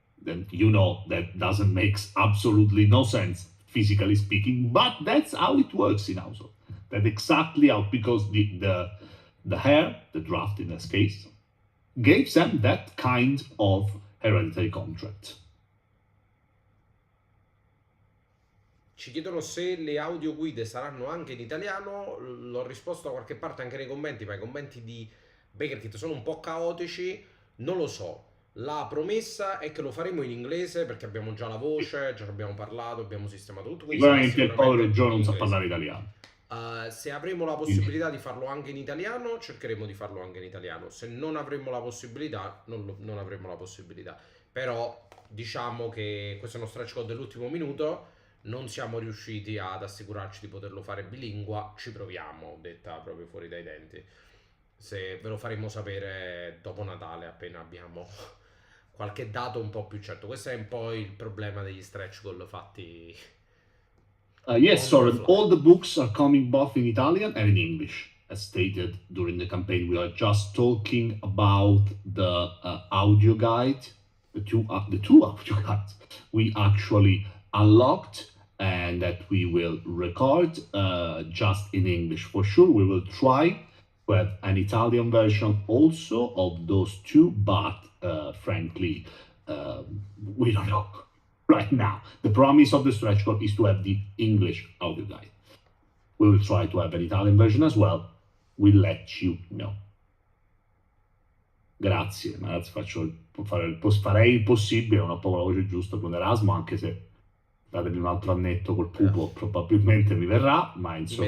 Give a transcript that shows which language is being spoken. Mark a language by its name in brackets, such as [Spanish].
[English] Then that doesn't make absolutely no sense, physically speaking, but that's how it works in household. That's exactly how, because the hair, the draft in this case, gave them that kind of hereditary contract. [Italian] Ci chiedono se le audioguide saranno anche in italiano. L'ho risposto da qualche parte anche nei commenti, ma i commenti di BakerKit sono un po' caotici. Non lo so. La promessa è che lo faremo in inglese, perché abbiamo già la voce, già abbiamo parlato, abbiamo sistemato tutto. Quindi Sicuramente il povero Joe in non sa inglese. parlare italiano. Se avremo la possibilità di farlo anche in italiano, cercheremo di farlo anche in italiano. Se non avremo la possibilità, non avremo la possibilità. Però diciamo che questo è uno stretch code dell'ultimo minuto. Non siamo riusciti ad assicurarci di poterlo fare bilingua. Ci proviamo, detta proprio fuori dai denti. Se ve lo faremo sapere dopo Natale, appena abbiamo qualche dato un po' più certo. Questo è un po' il problema degli stretch goal fatti. [English] Yes, Soren, all the books are coming both in Italian and in English. As stated during the campaign, we are just talking about the audio guide, the two audio guides we actually unlocked and that we will record just in English. For sure, we will try to have an Italian version also of those two, but frankly, we don't know right now. The promise of the stretch code is to have the English audio guide. We will try to have an Italian version as well. We'll let you know. [Italian] Grazie, ragazzi, farei il possibile, non ho proprio la voce giusta con Erasmo, anche se datemi un altro annetto col pupo, probabilmente mi verrà, ma insomma,